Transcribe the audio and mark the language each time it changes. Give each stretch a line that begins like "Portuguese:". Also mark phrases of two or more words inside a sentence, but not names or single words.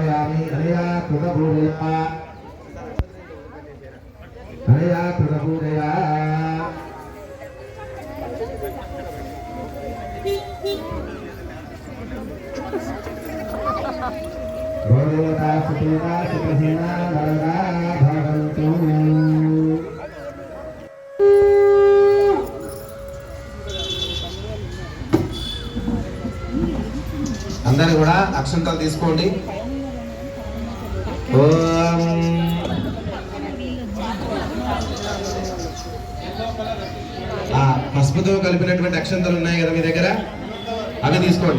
Sanskrit: दर्शयामि अनया कृतपूजया अनया कृतपूजया भगवता सुतेना सुखसेना वरदा भवन्तु।
Telugu: అందరూ కూడా అక్షంతలు తీసుకోండి. ఓం పసుపుతో కలిపినటువంటి అక్షంతలు ఉన్నాయి కదా మీ దగ్గర, అవి తీసుకోండి.